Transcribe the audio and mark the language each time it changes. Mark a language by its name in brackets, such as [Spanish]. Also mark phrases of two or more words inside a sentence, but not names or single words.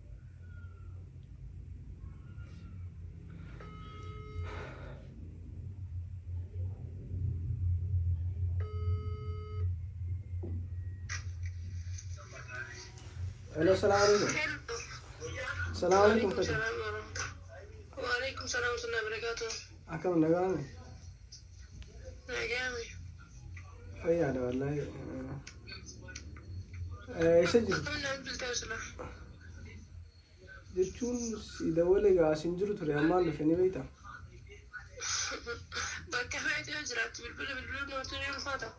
[Arabic] Hello, سلام عليكم. سلام عليكم Fati. وعليكم السلام ورحمة الله وبركاته. [Oromo] Akkam nagaame? Nagaame. Fayyaadha wallahi. Isa jirtu jechuun si dawwale gaa sin jiru ture ammaan dhufe ni beektaa? Bakka feetee jiraatti bilbila nootii ni ulfaata.